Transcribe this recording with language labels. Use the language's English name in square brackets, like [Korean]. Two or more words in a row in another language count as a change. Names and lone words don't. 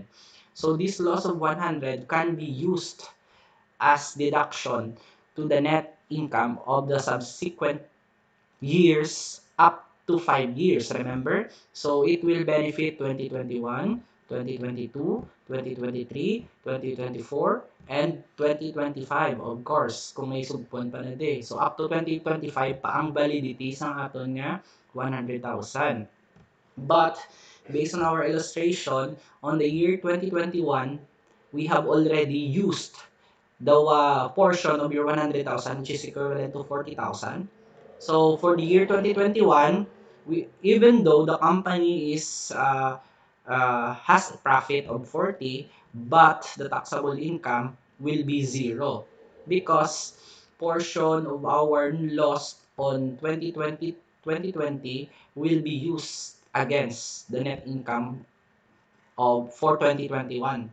[English] So this loss of 100 can be used as deduction to the net income of the subsequent years up to 5 years, remember? So it will benefit 2021, 2022, 2023, 2024, and 2025, of course, [Hiligaynon] kung may subpon pa na di. [English] So up to 2025 [Hiligaynon] pa ang validity sa aton nga 100,000. [English] But based on our illustration, on the year 2021, we have already used the portion of your 100,000, which is equivalent to 40,000. So for the year 2021, even though the company has a profit of 40, but the taxable income will be zero because portion of our loss on 2020 will be used against the net income of for 2021.